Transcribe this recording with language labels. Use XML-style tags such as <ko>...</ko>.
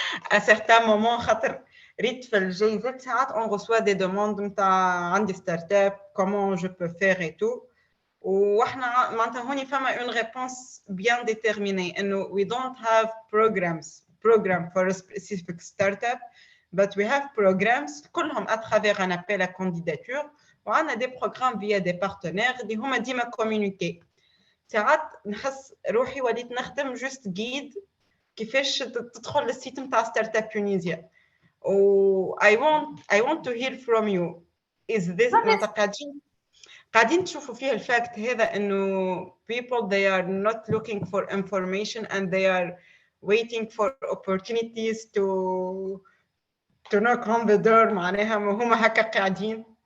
<ar>À certains moments, خاطر ريت في الجايزات ساعات on reçoit des demandes نتاع عندي ستارت اب</ar> <fr>comment je peux faire et tout</fr> <ar>واحنا معناتها هوني فما</ar> <fr>une réponse bien déterminée</fr> <ar>انه</ar> <en>we don't have program for a specific startup but we have programs</en> <ar>كلهم</ar> <fr>à travers un appel à candidature</fr> <ar>وعندنا</ar> <fr>des programmes via des partenaires</fr> <ar>اللي هما ديما communiquer. ساعات نحس روحي وليت نخدم</ar> <en>just guide</en> <ar>كيفاش تدخل للسيت نتاع ستارت اب تونيزيا.</ar> <en>I want to hear from you. Is this</en> <ar>قاعدين تشوفوا فيها الفاكت هذا انه</ar> <en>people they are not looking for information and they are waiting for opportunities to knock on the door</en> <ar>معناها هما هكا قاعدين.</ar>